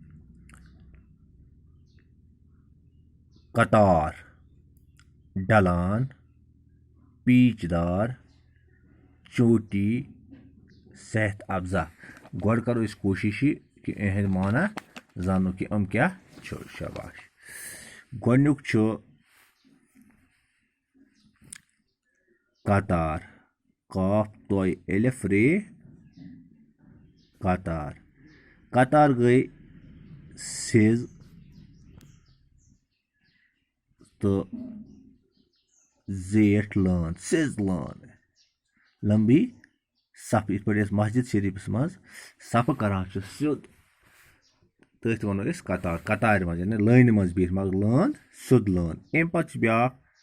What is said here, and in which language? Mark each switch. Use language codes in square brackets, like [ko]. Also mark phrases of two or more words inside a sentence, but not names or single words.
[ur] قطار ڈلان پیچ دار چوٹی صحت افزا [ks] گۄڈٕ کرو أسۍ کوٗشِش یہِ کہِ یِہٕنٛدۍ معنا زانو کہِ یِم کیٛاہ چھُ شاباش گۄڈنیُک چھُ قطار قاف طوے الف رے قطار قطار گٔے سیٚز تہٕ زیٹھ لٲن سیٚز لٲن لمبی صفہٕ یِتھ پٲٹھۍ أسۍ مسجد شریٖفس منٛز صفہٕ کران چھِ سیوٚد تٔتھۍ وَنو أسۍ قطار قطارِ منٛز یعنی لٲنہِ منٛز بِہِتھ مگر لٲن سیوٚد لٲن اَمہِ پتہٕ چھِ بیٛاکھ